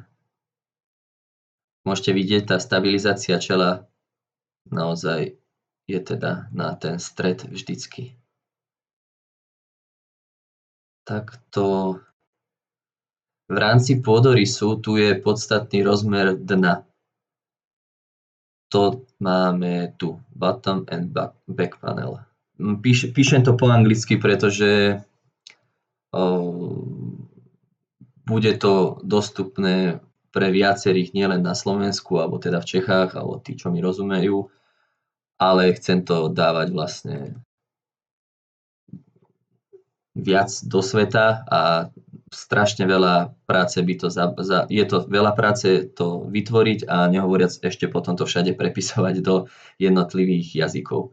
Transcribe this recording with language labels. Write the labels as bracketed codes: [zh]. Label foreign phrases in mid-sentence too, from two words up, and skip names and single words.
[sk] Môžete vidieť, tá stabilizácia čela naozaj je teda na ten stred vždycky. Takto v rámci pôdorysu tu je podstatný rozmer dna. To máme tu, [en] bottom and back panel. [sk] Píšem to po anglicky, pretože bude to dostupné pre viacerých nielen na Slovensku, alebo teda v Čechách, alebo tí, čo mi rozumejú, ale chcem to dávať vlastne viac do sveta a strašne veľa práce by to je to veľa práce to vytvoriť a nehovoriac ešte potom to všade prepisovať do jednotlivých jazykov.